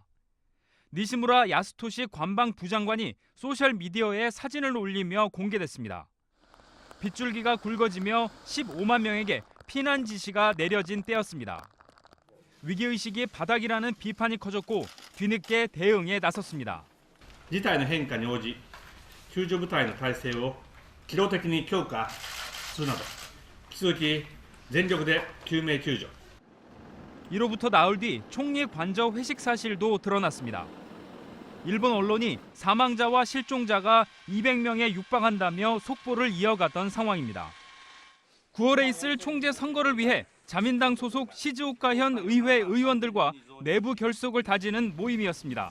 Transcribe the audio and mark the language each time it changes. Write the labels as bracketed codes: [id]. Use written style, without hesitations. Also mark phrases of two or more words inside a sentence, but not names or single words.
[ko] 니시무라 야스토시 관방 부장관이 소셜미디어에 사진을 올리며 공개됐습니다. 빗줄기가 굵어지며 15만 명에게 피난 지시가 내려진 때였습니다. 위기의식이 바닥이라는 비판이 커졌고 뒤늦게 대응에 나섰습니다. [ja] 事態の変化に応じ救助部隊の体制を機動的に強化するなど引き続き全力で救命救助 [ko] 이로부터 나흘 뒤 총리 관저 회식 사실도 드러났습니다. 일본 언론이 사망자와 실종자가 200명에 육박한다며 속보를 이어가던 상황입니다. 9월에 있을 총재 선거를 위해 자민당 소속 시즈오카현 의회 의원들과 내부 결속을 다지는 모임이었습니다.